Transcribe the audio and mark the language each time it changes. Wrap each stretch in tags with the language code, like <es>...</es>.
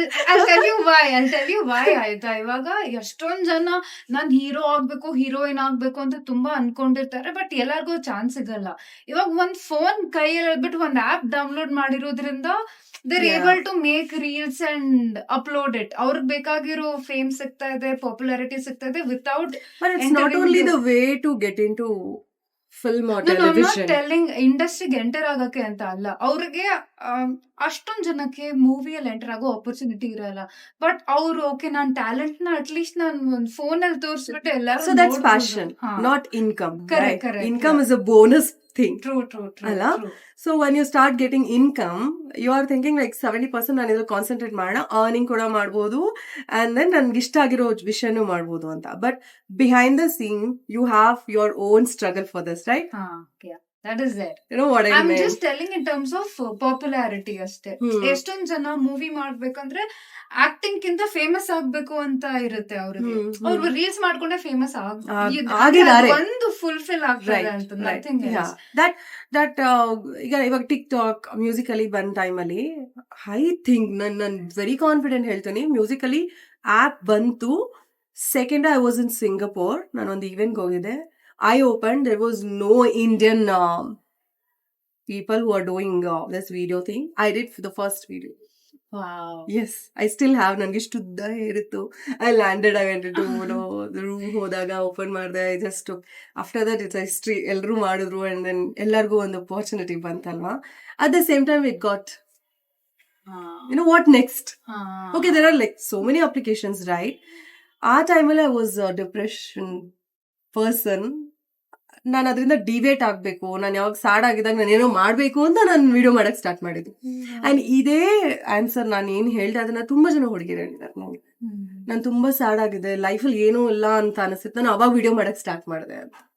<en>I'll tell you why ಆಯ್ತಾ.</en> <kn>ಇವಾಗ ಎಷ್ಟೊಂದ್ ಜನ ನಾನ್ ಹೀರೋ ಆಗ್ಬೇಕು, ಹೀರೋಯಿನ್ ಆಗ್ಬೇಕು ಅಂತ ತುಂಬಾ ಅನ್ಕೊಂಡಿರ್ತಾರೆ, ಬಟ್ ಎಲ್ಲಾರ್ಗೂ ಚಾನ್ಸ್ ಸಿಗಲ್ಲ. ಇವಾಗ ಒಂದ್ ಫೋನ್ ಕೈಯಲ್ಲಿ ಹೇಳ್ಬಿಟ್ಟು ಒಂದ್ ಆಪ್ ಡೌನ್ಲೋಡ್ ಮಾಡಿರೋದ್ರಿಂದ</kn> <en>they're able to make reels and upload it.</en> <kn>ಅವ್ರಿಗೆ ಬೇಕಾಗಿರೋ ಫೇಮ್ ಸಿಗ್ತಾ ಇದೆ, ಪಾಪ್ಯುಲಾರಿಟಿ ಸಿಗ್ತಾ ಇದೆ without.</kn> <en>But it's not only the way to get into film or television. I'm not telling</en> <kn>ಇಂಡಸ್ಟ್ರಿಗೆ ಎಂಟರ್ ಆಗಕ್ಕೆ ಅಂತ ಅಲ್ಲ. ಅವ್ರಿಗೆ ಅಷ್ಟೊಂದ್ ಜನಕ್ಕೆ ಮೂವಿಯಲ್ಲಿ ಎಂಟರ್ ಆಗೋ ಆಪರ್ಚುನಿಟಿ ಇರಲ್ಲ. ಬಟ್ ಅವ್ರು ಓಕೆ, ನಾನ್ ಟ್ಯಾಲೆಂಟ್ ನ ಅಟ್ಲೀಸ್ಟ್ ನಾನು ಒಂದ್ ಫೋನ್ ಅಲ್ಲಿ ತೋರಿಸ್ಬಿಟ್ಟು ಎಲ್ಲರೂ.</kn> <en>So that's passion, not income. Correct. Income is a bonus thing True.</en> <kn>ಅಲ್ಲ?</kn> <en>so when you start getting income, you are thinking like</en> <kn>70% ನಾನು ಇದ್ರಲ್ಲಿ ಕಾನ್ಸಂಟ್ರೇಟ್ ಮಾಡೋಣ, ಅರ್ನಿಂಗ್ ಕೂಡ ಮಾಡ್ಬೋದು, ಅಂಡ್ ದೆನ್ ನನ್ಗೆ ಇಷ್ಟ ಆಗಿರೋ ವಿಷಯನೂ ಮಾಡ್ಬೋದು ಅಂತ.</kn> <en>But behind the scene you have your own struggle for this, right? Yeah, that is there. You know what I I'm mean? just telling in terms of popularity ಅಷ್ಟೇ.</en> <kn>ಎಷ್ಟೊಂದ್ ಜನ ಮೂವಿ ಮಾಡ್ಬೇಕಂದ್ರೆ ಆಕ್ಟಿಂಗ್ ಕಿಂತ ಫೇಮಸ್ ಆಗ್ಬೇಕು ಅಂತ ಇರುತ್ತೆ ಅವ್ರಿಗೆ. ಅವ್ರು ರೀಲ್ಸ್ ಮಾಡ್ಕೊಂಡೆ ಫೇಮಸ್ ಆಗಿದ್ದಾರೆ. ಒಂದು ಫುಲ್ಫಿಲ್ ಆಗ್ತಾರೆ ಅಂತ, ನಥಿಂಗ್ ಎಲ್ಸ್. ದಟ್ ಇವಾಗ ಟಿಕ್ ಟಾಕ್ ಮ್ಯೂಸಿಕಲಿ ಬಂದ ಟೈಮಲ್ಲಿ ಐ ಥಿಂಕ್ ನನ್ ವೆರಿ ಕಾನ್ಫಿಡೆಂಟ್ ಹೇಳ್ತೀನಿ, ಮ್ಯೂಸಿಕಲಿ ಆಪ್ ಬಂತು second</kn> <en>I was in Singapore.</en> <kn>ನಾನೊಂದು ಈವೆಂಟ್ಗೆ ಹೋಗಿದ್ದೆ.</kn> <en>I opened, there was no Indian people who are doing this video thing. I did for the first video. Wow. Yes, I still have.</en> <kn>ನನಗೆ ಇಷ್ಟು ಉದ್ದ ಇರುತ್ತು.</kn> <en>I landed, I went to the room,</en> <kn>ಹೋದಾಗ open ಮಾಡಿದೆ.</kn> <en>I just took, after that it's history.</en> <kn>ಎಲ್ಲರೂ ಮಾಡಿದ್ರು,</kn> <en>and then</en> <kn>ಎಲ್ಲರಿಗೂ ಒಂದು opportunity ಬಂತಲ್ವಾ.</kn> <en>At the same time it got, you know what next? Okay, there are like so many applications, right?</en> <kn>ಆ ಟೈಮಲ್ಲಿ</kn> <en>I was a depression person.</en> <kn>ನಾನು ಅದರಿಂದ deviate ಆಗಬೇಕು, ನಾನು ಯಾವಾಗ ಸ್ಯಾಡ್ ಆಗಿದಾಗ ನಾನು ಏನೋ ಮಾಡಬೇಕು ಅಂತ ನಾನು ವಿಡಿಯೋ ಮಾಡಕ್ಕೆ ಸ್ಟಾರ್ಟ್ ಮಾಡಿದ್ದು. ಆ್ಯಂಡ್ ಇದೇ ಆನ್ಸರ್ ನಾನು ಏನು ಹೇಳ್ದೆ ಅದನ್ನ ತುಂಬ ಜನ ಹುಡುಗಿರು ಹೇಳಿದ್ದಾರೆ ನನಗೆ. ನಾನು ತುಂಬ ಸ್ಯಾಡ್ ಆಗಿದೆ, ಲೈಫಲ್ಲಿ ಏನೂ ಇಲ್ಲ ಅಂತ ಅನಿಸುತ್ತೆ, ನಾನು ಅವಾಗ ವಿಡಿಯೋ ಮಾಡಕ್ಕೆ ಸ್ಟಾರ್ಟ್ ಮಾಡಿದೆ ಅಂತ.</kn>